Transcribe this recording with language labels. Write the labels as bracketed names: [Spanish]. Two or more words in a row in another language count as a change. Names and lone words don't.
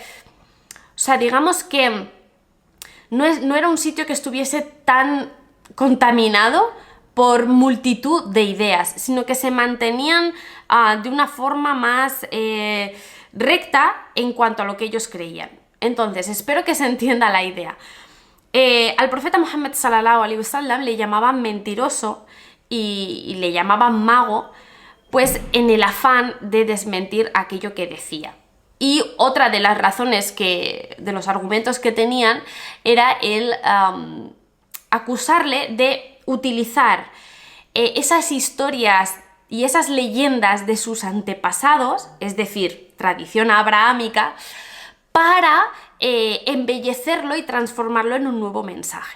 [Spanish] O sea, digamos que no era un sitio que estuviese tan contaminado por multitud de ideas, sino que se mantenían de una forma más recta en cuanto a lo que ellos creían. Entonces, espero que se entienda la idea. Al profeta Muhammad [Arabic] صلى الله عليه وسلم [Spanish] le llamaban mentiroso y le llamaban mago, pues en el afán de desmentir aquello que decía. Y otra de las razones de los argumentos que tenían era el acusarle de utilizar esas historias y esas leyendas de sus antepasados, es decir, tradición abrahámica, para embellecerlo y transformarlo en un nuevo mensaje.